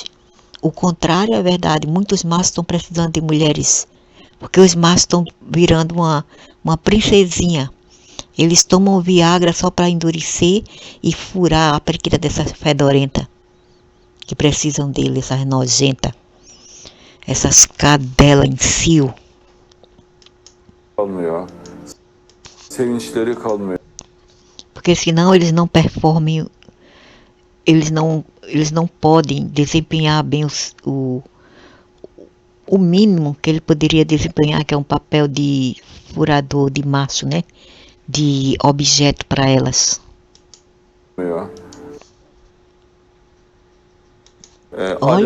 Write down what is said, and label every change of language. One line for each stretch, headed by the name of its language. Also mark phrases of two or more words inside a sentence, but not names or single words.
Portuguese: O contrário é verdade, muitos machos estão precisando de mulheres, porque os machos estão virando uma princesinha. Eles tomam Viagra só para endurecer e furar a periquita dessas fedorentas, que precisam dele, essas nojentas, essas cadelas em cio.
Turkish: Kalmıyor. Sevinçleri kalmıyor.
Portuguese: Porque senão eles não performem, eles não podem desempenhar bem o mínimo que ele poderia desempenhar, que é um papel de furador, de macho, né? De objeto para elas. Olha o